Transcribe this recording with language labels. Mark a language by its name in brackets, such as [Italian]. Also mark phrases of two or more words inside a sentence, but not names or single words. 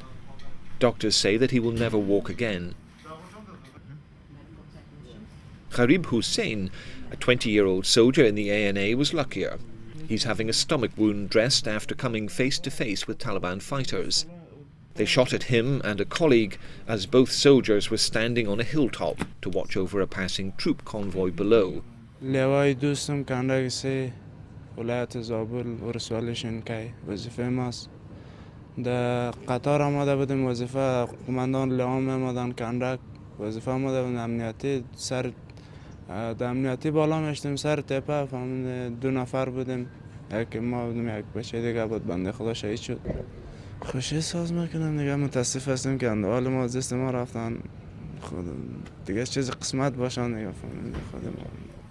[English] Doctors say that he will never walk again. Gharib Hussein, a 20-year-old soldier in the ANA, was luckier. He's having a stomach wound dressed after coming face to face with Taliban fighters. They shot at him and a colleague as both soldiers were standing on a hilltop to watch over a passing troop convoy below. [Persian] ولایت زابل ورسوالی شنکای وظیفه ماست در قطار آمده بودیم وظیفه قماندان لیام آمدن کندک وظیفه آمده بودیم امنیتی سر در امنیتی بالا میشتیم سر تپه فهمیدیم 2 نفر بودیم یکی ما بودیم یک بچه دیگه بود بنده خدا شهید شد خوشی ساز میکنم دیگه متاسف هستیم که اندوال ما از دست ما رفتن خود دیگه چیز قسمت باشن دیگه فهمیدیم خودم